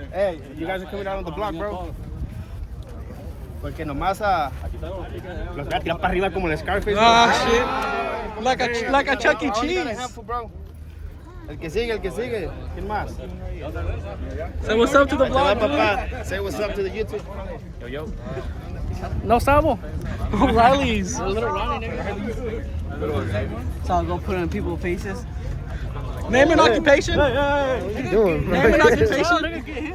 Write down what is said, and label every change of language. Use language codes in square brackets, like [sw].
[en] Hey, you guys are coming out on the block, bro. [es] Porque nomás los voy a tirar para arriba como el Scarface. [en] Shit. Like a Chuck E. Cheese. [es] El que sigue, el que sigue. ¿Quién más? [en] Say what's up to the [es] Ahí te va, [en] vlog, [es] papá. [en] Say what's up to the YouTube. Yo, yo. [es] No sabo. [en] Riley's. A little Riley. So I'll go put it in people's faces. Name and occupation. What you doing, bro? Name and occupation.